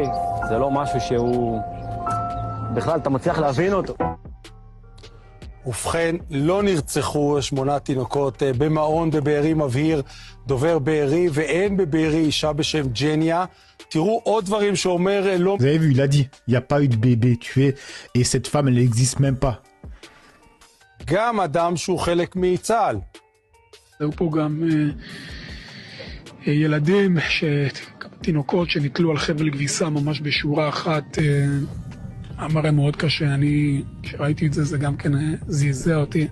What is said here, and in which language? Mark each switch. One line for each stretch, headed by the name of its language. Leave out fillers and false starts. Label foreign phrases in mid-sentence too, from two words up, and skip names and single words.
Hebrew: זה לא משהו שהוא... בכלל, אתה מצליח להבין אותו. ובכן, לא נרצחו 8 תינוקות במעון בבארי, מבהיר דובר בארי, ואין בבארי אישה בשם ג'ניה. תראו עוד דברים שאומר לא...
French: Vous avez vu, il a dit, il n'y a pas eu de bébé tué, et cette femme, elle n'existe même pas.
Hebrew: גם אדם שהוא חלק מצה"ל. היו פה גם ילדים, תינוקות שנתלו על חבל כביסה ממש בשורה אחת. המראה מאוד קשה, אני כשראיתי את זה, זה גם כן זעזע אותי.